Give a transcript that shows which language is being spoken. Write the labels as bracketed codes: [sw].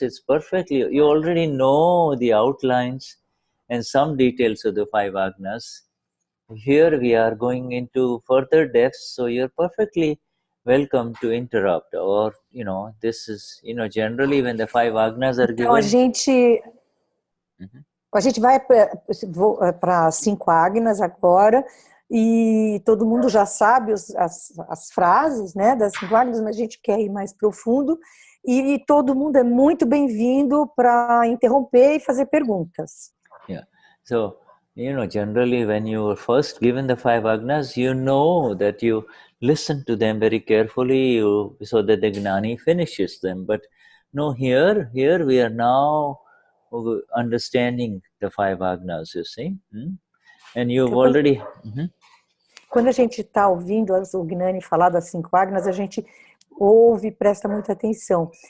[en] It's perfectly, you already know the outlines and some details of the 5 Agnas. Here we are going into further depths, so you're perfectly welcome to interrupt, or, this is, generally when the 5 Agnas are given. [pt] A gente vai para 5 Agnas agora, e todo mundo já sabe as frases, né, das 5 Agnas, mas a gente quer ir mais profundo, e todo mundo é muito bem-vindo para interromper e fazer perguntas. [en] Yeah. So, generally when you were first given the 5 Agnas, you know that you listen to them very carefully so that the Gnani finishes them. But no, here we are now understanding the 5 Agnas, you see. And you've already... [pt] Quando a gente está ouvindo o Gnani falar das 5 Agnas, a gente ouve e presta muita atenção.